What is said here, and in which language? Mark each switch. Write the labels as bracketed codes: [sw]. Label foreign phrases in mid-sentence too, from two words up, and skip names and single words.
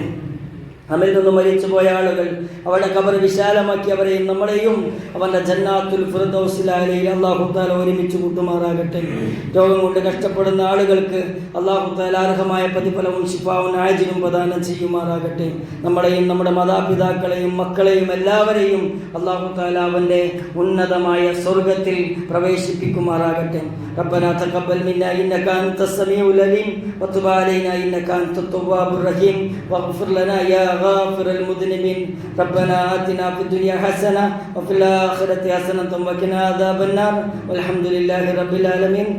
[ml] നമ്മിൽ നിന്ന് മരിച്ചുപോയ ആളുകൾ അവരുടെ ഖബർ വിശാലമാക്കി അവരെയും നമ്മളെയും അവൻ്റെ [ar] جنات الفردوس الله تعالى [ml] ഒരുമിച്ച് കൂട്ടുമാറാകട്ടെ. രോഗം കൊണ്ട് കഷ്ടപ്പെടുന്ന ആളുകൾക്ക് [ar] الله تعالى [ml] അർഹമായ പ്രതിഫലവും ശിഫാവും ആജിലും പ്രദാനം ചെയ്യുമാറാകട്ടെ. നമ്മളെയും നമ്മുടെ മാതാപിതാക്കളെയും മക്കളെയും എല്ലാവരെയും [ar] الله تعالى [ml] അവൻ്റെ ഉന്നതമായ സ്വർഗത്തിൽ പ്രവേശിപ്പിക്കുമാറാകട്ടെ. [ar] ربنا تقبل منا إنك أنت السميع العليم وتب علينا إنك أنت التواب الرحيم واغفر لنا يا غافر المذنبين. ربنا آتنا في الدنيا حسنة وفي الآخرة حسنة وقنا عذاب النار والحمد لله رب العالمين.